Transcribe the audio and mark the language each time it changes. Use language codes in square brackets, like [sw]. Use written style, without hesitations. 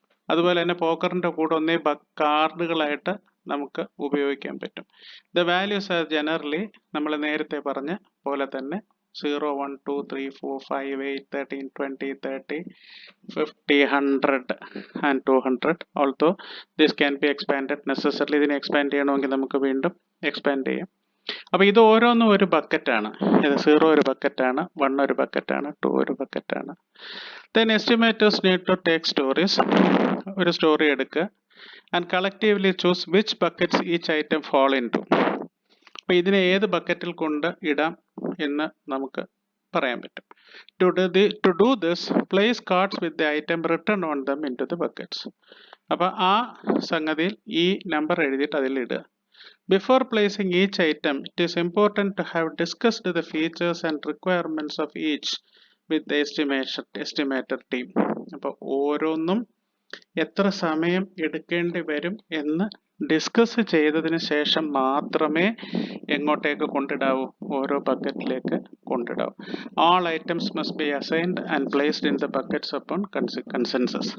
[ml] അതുപോലെ തന്നെ പോക്കറിൻ്റെ കൂടെ ഒന്നേ കാർഡുകളായിട്ട് നമുക്ക് ഉപയോഗിക്കാൻ പറ്റും. [en] The values are generally [ml] നമ്മൾ നേരത്തെ പറഞ്ഞ പോലെ തന്നെ [en] 0, 1, 2, 3, 4, 5, 8, 13, 20, 30, 50, 100 and 200. Although this can be expanded necessarily. [ml] ഇതിനെ എക്സ്പാൻഡ് ചെയ്യണമെങ്കിൽ നമുക്ക് വീണ്ടും എക്സ്പാൻഡ് ചെയ്യാം. അപ്പോൾ ഇത് ഓരോന്നും ഒരു ബക്കറ്റാണ്. ഇത് 0 ഒരു ബക്കറ്റാണ്, 1 ഒരു ബക്കറ്റാണ്, 2 ഒരു ബക്കറ്റാണ്. [en] Then estimators need to take stories. [ml] ഒരു സ്റ്റോറി എടുക്കുക [en] and collectively choose which buckets each item fall into. [ml] അപ്പോൾ ഇതിനെ ഏത് ബക്കറ്റിൽ കൊണ്ട് ഇടാം എന്ന് നമുക്ക് പറയാൻ പറ്റും. [en] To do this, place cards with the item written on them into the buckets. [ml] അപ്പോൾ ആ സംഗതിയിൽ ഈ നമ്പർ എഴുതിയിട്ട് അതിൽ ഇടുക. [en] Before placing each item, it is important to have discussed the features and requirements of each with the estimator team. [ml] അപ്പോൾ ഓരോന്നും എത്ര സമയം എടുക്കേണ്ടി വരും എന്ന് ഡിസ്കസ് ചെയ്തതിന് ശേഷം മാത്രമേ എങ്ങോട്ടേക്ക് കൊണ്ടിടാവൂ, ഓരോ ബക്കറ്റിലേക്ക് കൊണ്ടിടാവൂ. [en] All items must be assigned and placed in the buckets upon consensus.